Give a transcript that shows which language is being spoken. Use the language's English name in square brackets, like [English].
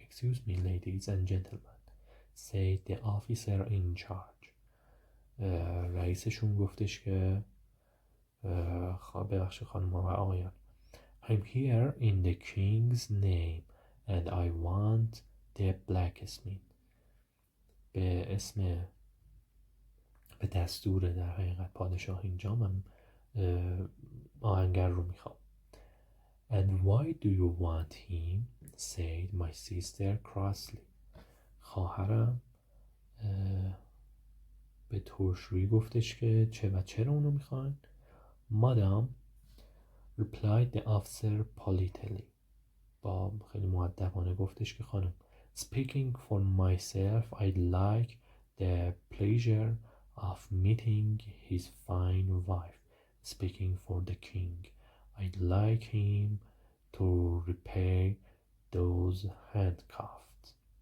[English] Excuse me, ladies and gentlemen, said the officer in charge. [Persian] رئیسشون گفتش که ببخشید خانم و آقایان. [English] I'm here in the king's name and I want the blacksmith. [Persian] به دستور در حقیقت پادشاه اینجا من آهنگر رو میخوام. [English] And why do you want him? said my sister crossly. [Persian] خواهرم به ترشرویی گفتش که چرا اونو میخواین؟ [English] Madam, replied the officer politely. [Persian] با خیلی مؤدبانه گفتش که خانم. [English] Speaking for myself, I'd like the pleasure of meeting his fine wife. speaking for the king. I'd like him to repair those handcuffs.